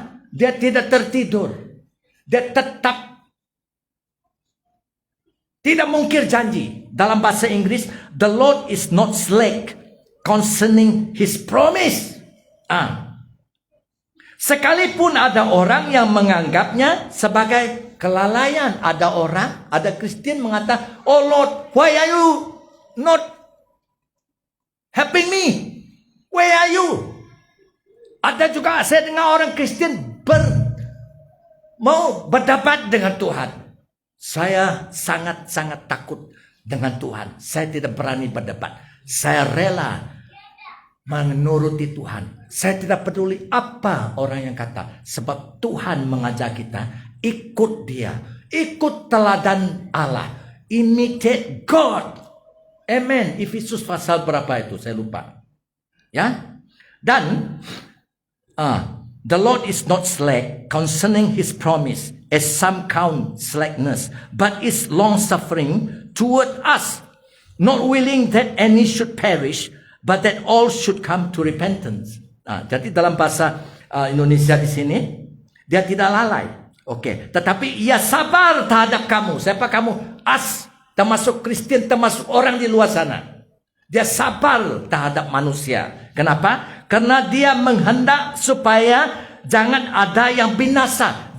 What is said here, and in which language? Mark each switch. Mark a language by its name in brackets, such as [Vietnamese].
[Indonesian] Dia tidak tertidur. Dia tetap tidak mungkir janji. Dalam bahasa Inggris, [English] the Lord is not slack concerning his promise. [Indonesian] Sekalipun ada orang yang menganggapnya sebagai kelalaian. Ada Kristen mengatakan, [English] oh Lord, why are you not helping me? Where are you? [Indonesian] Ada juga saya dengar orang Kristen mau berdebat dengan Tuhan. Saya sangat-sangat takut dengan Tuhan. Saya tidak berani berdebat. Saya rela menuruti Tuhan. Saya tidak peduli apa orang yang kata. Sebab Tuhan mengajak kita ikut Dia. Ikut teladan Allah. [English] Imitate God. [Indonesian] Amen. Efesus pasal berapa itu? Saya lupa. Ya. Dan [English] the Lord is not slack concerning his promise, as some count slackness, but is long-suffering toward us, not willing that any should perish, but that all should come to repentance. [Indonesian] Jadi dalam bahasa Indonesia di sini, dia tidak lalai. Tetapi ia sabar terhadap kamu. Siapa kamu? Termasuk Kristen, termasuk orang di luar sana. Dia sabar terhadap manusia. Kenapa? Karena dia menghendak supaya jangan ada yang binasa.